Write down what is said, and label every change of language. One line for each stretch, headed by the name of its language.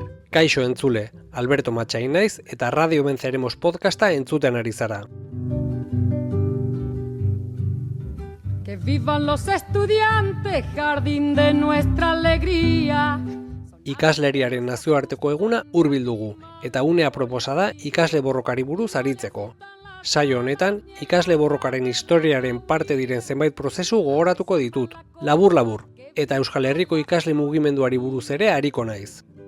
Basque: Kaixo entzule, Alberto Matxain naiz eta Radio Venceremos podcasta entzuten ari zara.
Spanish: Que vivan los estudiantes, jardín de nuestra alegría.
Basque: Ikasleriaren nazioarteko eguna hurbil dugu, eta unea proposada ikasle borrokari buruz aritzeko. Saio honetan, ikasle borrokaren historiaren parte diren zenbait prozesu gogoratuko ditut, labur-labur, eta Euskal Herriko ikasle mugimenduari buruz ere ariko naiz.